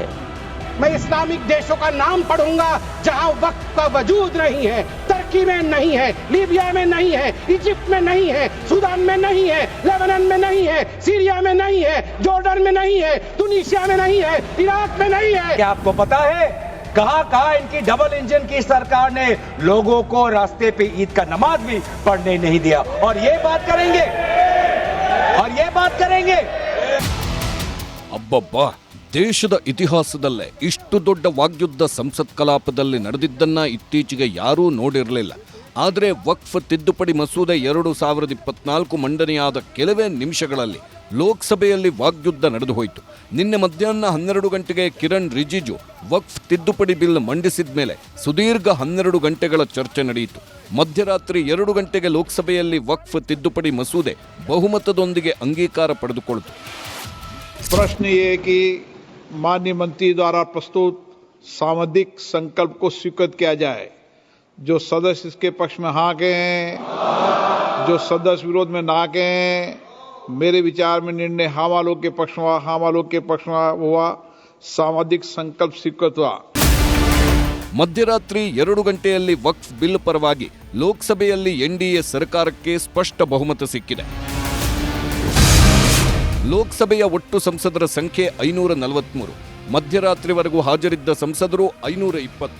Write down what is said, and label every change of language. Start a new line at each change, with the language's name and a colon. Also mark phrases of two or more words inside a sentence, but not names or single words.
Hindi: मैं इस्लामिक देशों का नाम पढ़ूंगा जहां वक्त का वजूद नहीं है, तुर्की में नहीं है, लीबिया में नहीं है, इजिप्ट में नहीं है, सूडान में नहीं है, लेबनान में नहीं है, सीरिया में नहीं है, जॉर्डन में नहीं है, तुनीसिया में नहीं है, इराक में नहीं है। क्या आपको पता है कहां इनकी
English: double engine
Hindi: की सरकार ने लोगों को रास्ते पे ईद का नमाज भी पढ़ने नहीं दिया, और ये बात करेंगे।
Kannada: ಅಬ್ಬಬ್ಬಾ, ದೇಶದ ಇತಿಹಾಸದಲ್ಲೇ ಇಷ್ಟು ದೊಡ್ಡ ವಾಗ್ಯುದ್ಧ ಸಂಸತ್ ಕಲಾಪದಲ್ಲಿ ನಡೆದಿದ್ದನ್ನ ಇತ್ತೀಚೆಗೆ ಯಾರೂ ನೋಡಿರಲಿಲ್ಲ. ಆದರೆ ವಕ್ಫ್ ತಿದ್ದುಪಡಿ ಮಸೂದೆ 2024 ಮಂಡನೆಯಾದ ಕೆಲವೇ ನಿಮಿಷಗಳಲ್ಲಿ ಲೋಕಸಭೆಯಲ್ಲಿ ವಾಗ್ಯುದ್ಧ ನಡೆದು ಹೋಯಿತು. ನಿನ್ನೆ ಮಧ್ಯಾಹ್ನ 12 ಗಂಟೆಗೆ ಕಿರಣ್ ರಿಜಿಜು ವಕ್ಫ್ ತಿದ್ದುಪಡಿ ಬಿಲ್ ಮಂಡಿಸಿದ ಮೇಲೆ ಸುದೀರ್ಘ 12 ಗಂಟೆಗಳ ಚರ್ಚೆ ನಡೆಯಿತು. ಮಧ್ಯರಾತ್ರಿ 2 ಗಂಟೆಗೆ ಲೋಕಸಭೆಯಲ್ಲಿ ವಕ್ಫ್ ತಿದ್ದುಪಡಿ ಮಸೂದೆ ಬಹುಮತದೊಂದಿಗೆ ಅಂಗೀಕಾರ ಪಡೆದುಕೊಂಡಿತು.
Hindi: प्रश्न ये है कि माननीय मंत्री द्वारा प्रस्तुत सामूहिक संकल्प को स्वीकृत किया जाए। जो सदस्य इसके पक्ष में हाँ गए हैं, जो सदस्य विरोध में ना गए हैं, मेरे विचार में निर्णय हाँ वालों के पक्ष में हुआ। सामूहिक संकल्प स्वीकृत हुआ।
Kannada: ಮಧ್ಯರಾತ್ರಿ 2 ಗಂಟೆಯಲ್ಲಿ ವಕ್ಫ್ ಬಿಲ್ ಪರವಾಗಿ ಲೋಕಸಭೆಯಲ್ಲಿ ಎನ್ಡಿಎ ಸರ್ಕಾರಕ್ಕೆ ಸ್ಪಷ್ಟ ಬಹುಮತ ಸಿಕ್ಕಿದೆ. ಲೋಕಸಭೆಯ ಒಟ್ಟು ಸಂಸದರ ಸಂಖ್ಯೆ 543. ಮಧ್ಯರಾತ್ರಿವರೆಗೂ ಹಾಜರಿದ್ದ ಸಂಸದರು 520.